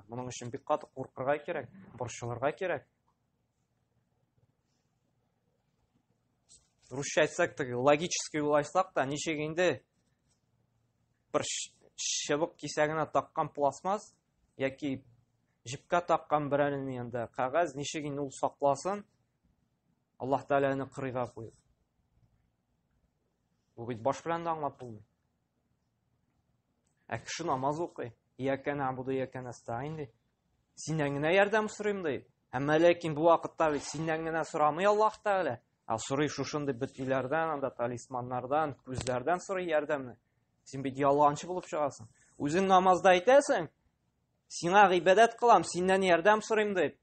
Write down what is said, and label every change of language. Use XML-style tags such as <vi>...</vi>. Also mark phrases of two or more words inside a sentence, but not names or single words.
<tt>Моның өчен бик каты куркырга кирәк, борчылырга кирәк. Русча әйтсәк, логически уйласак та, ничек инде бер чыбык кисәгенә таккан пластмас яки җипкә таккан берәрне янда кагаз ничек инде ул сакласын, Аллаһ Тәгаләне кырыйга куйды. Бу бит баш белән дә аңлап булмый. Кеше намаз укый,</tt> <ar>إياك نعبد إياك نستعين ди.</ar> <tt>Синнән генә ярдәм сорыйм ди. Әмма ләкин бу вакытта бит синнән генә сорамый Аллаһ Тәгалә. Сорый шушындый бөтиләрдән, анда талисманнардан, күзләрдән сорый ярдәмне. Син бит ялганчы булып чыгасың. Үзең намазда әйтәсең, сиңа гыйбадәт кылам, синнән ярдәм сорыйм дип.</tt>